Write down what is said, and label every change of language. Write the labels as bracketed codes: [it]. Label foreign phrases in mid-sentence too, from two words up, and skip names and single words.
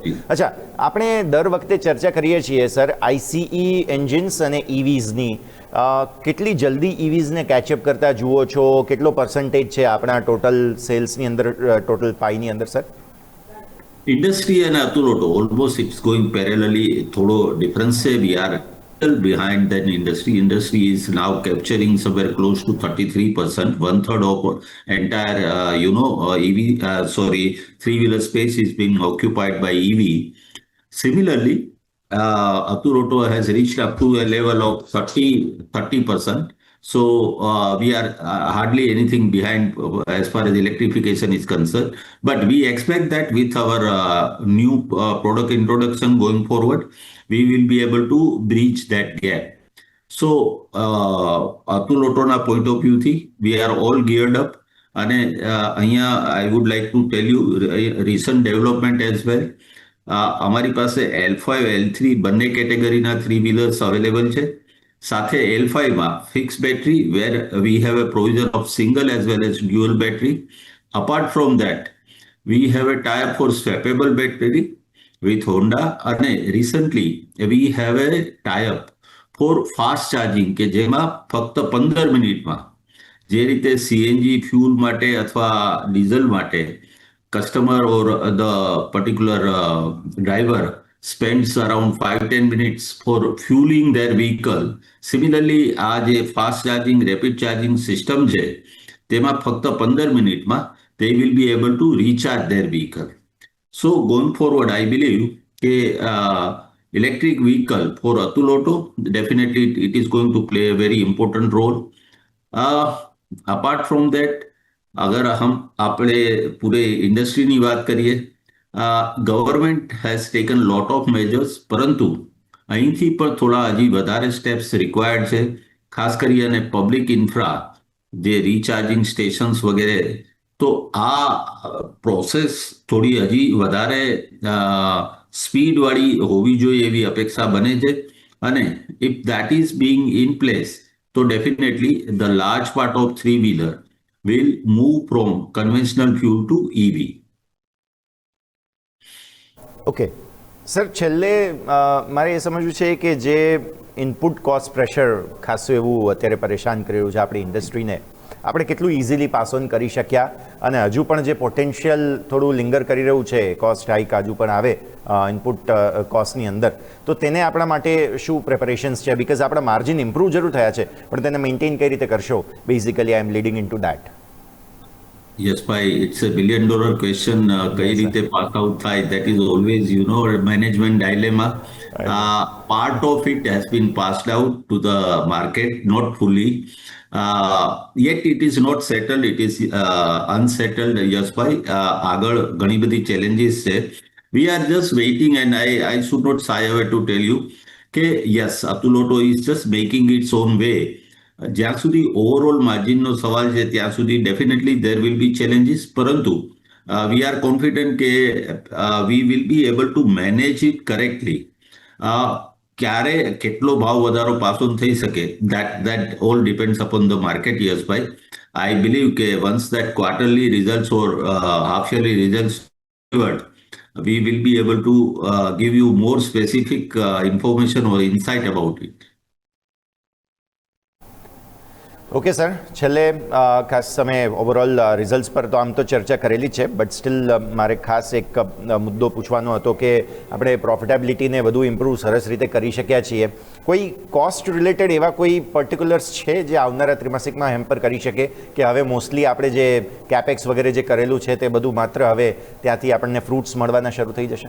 [gu] અચ્છા, આપણે દર વખતે ચર્ચા કરીએ છીએ સર [en] ICE engines [gu] અને ઇવીઝની. કેટલી જલ્દી ઇવીઝને કેચઅપ કરતા જુઓ છો? કેટલો પર્સન્ટેજ છે આપણા ટોટલ સેલ્સની અંદર, ટોટલ પાઈની અંદર સર? [en] industry અને Atul Auto almost it's going parallelly. [gu] થોડો ડિફરન્સ છે. [en] we are behind that industry. Industry is now capturing somewhere close to 33%. 1/3 of entire, EV, three-wheeler space is being occupied by EV. Similarly, Atul Auto has reached up to a level of 30%. So we are hardly anything behind as far as electrification is concerned. But we expect that with our new product introduction going forward, we will be able to breach that gap. So Atul Autoના point of view થી we are all geared up. [gu] અને અહીંયા [en] I would like to tell you recent development as well. [gu] અમારી પાસે L5, L3 બંને કેટેગરીના [en] three wheelers available [gu] છે સાથે L5માં [en] fix battery where we have a provision of single as well as dual battery. Apart from that, we have a tie-up for swappable battery with Honda અને recently we have a tie-up for fast charging [gu] કે જેમાં ફક્ત 15 મિનિટમાં જે રીતે સીએનજી ફ્યુલ માટે અથવા ડીઝલ માટે [en] customer or the particular driver spends around 5-10 minutes for fueling their vehicle. Similarly, [gu] આ જે [en] fast charging rapid charging system [gu] છે તેમાં ફક્ત 15 મિનિટમાં [en] they will be able to recharge their vehicle. So going forward, I believe [gu] કે [en] electric vehicle for Atul Auto, definitely it is going to play a very important role. [gu] Apart from that, [hi] अगर हम [gu] આપણે પૂરે ઇન્ડસ્ટ્રીની વાત કરીએ, [en] government has taken lot of measures, [gu] પરંતુ અહીંથી પણ થોડા હજી વધારે [en] steps required [gu] છે, ખાસ કરી અને [en] public infra [gu] જે [en] recharging stations [gu] વગેરે, તો આ પ્રોસેસ થોડી હજી વધારે સ્પીડવાળી હોવી જોઈએ એવી અપેક્ષા બને છે. [en] અને if that is being in place, તો definitely the large part of three wheeler will move from conventional fuel to EV. [gu] ઓકે સર, છેલ્લે મારે એ સમજવું છે કે જે [en] input cost pressure [gu] ખાસું એવું અત્યારે પરેશાન કરી રહ્યું છે આપણી ઇન્ડસ્ટ્રીને, આપણે કેટલું [en] easily pass on [gu] કરી શક્યા, અને હજુ પણ જે પોટેન્શિયલ થોડું લિંગર કરી રહ્યું છે, [en] cost hike [gu] હજુ પણ આવે ઇનપુટ કોસ્ટની અંદર, તો તેને આપણા માટે શું પ્રેપરેશન્સ છે? બિકોઝ આપણા [en] margin improve [gu] જરૂર થયા છે, પણ તેને મેન્ટેન કઈ રીતે કરશો? [en] basically I am leading in to that. Yes, ભાઈ, it's a $1 billion question. [gu] કઈ રીતે [en] pass out [gu] થાય, [en] that is always, management dilemma. Part of it has been passed out to the market, not fully. Yet it is not settled, it is unsettled. Yes, [gu] ભાઈ, આગળ ઘણી બધી challenges છે. [en] We are just waiting, and I should not shy away to tell you કે yes, Atul Auto is just making its own way. [gu] જ્યાં સુધી ઓવરઓલ માર્જિનનો સવાલ છે ત્યાં સુધી [en] definitely there will be challenges, પરંતુ we are confident કે we will be able to manage it correctly. [gu] ક્યારે કેટલો ભાવ વધારો [en] pass on [gu] થઈ શકે, [en] that all depends upon the market. Yes, ભાઈ, I believe કે once that quarterly results or half yearly results delivered, we will be able to give you more specific information or insight about it. [gu] ઓકે સર, છેલ્લે ખાસ તમે [en] overall results [gu] પર તો આમ તો ચર્ચા કરેલી છે, [en] but still [gu] મારે ખાસ એક મુદ્દો પૂછવાનો હતો કે આપણે પ્રોફિટેબિલિટીને વધુ ઇમ્પ્રૂવ સરસ રીતે કરી શક્યા છીએ. કોઈ [en] cost related [gu] એવા કોઈ પર્ટિક્યુલર્સ છે જે આવનારા ત્રિમાસિકમાં હેમ્પર કરી શકે કે હવે મોસ્ટલી આપણે જે કેપેક્સ વગેરે જે કરેલું છે તે બધું માત્ર હવે ત્યાંથી આપણને ફ્રૂટ્સ મળવાના શરૂ થઈ જશે?